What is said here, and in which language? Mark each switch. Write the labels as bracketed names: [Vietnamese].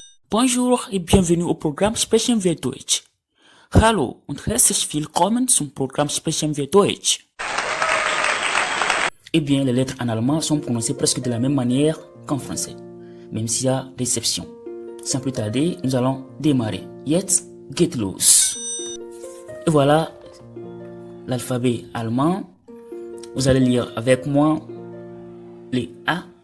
[French] Bonjour et bienvenue au programme Sprechen wir Deutsch. [German] Hallo und herzlich willkommen zum Programm Sprechen wir Deutsch. [French] Eh bien, les lettres en allemand sont prononcées presque de la même manière qu'en français, même s'il y a des exceptions. Sans plus tarder, nous allons démarrer. [German] Jetzt geht los. [French] Et voilà l'alphabet allemand. Vous allez lire avec moi les A.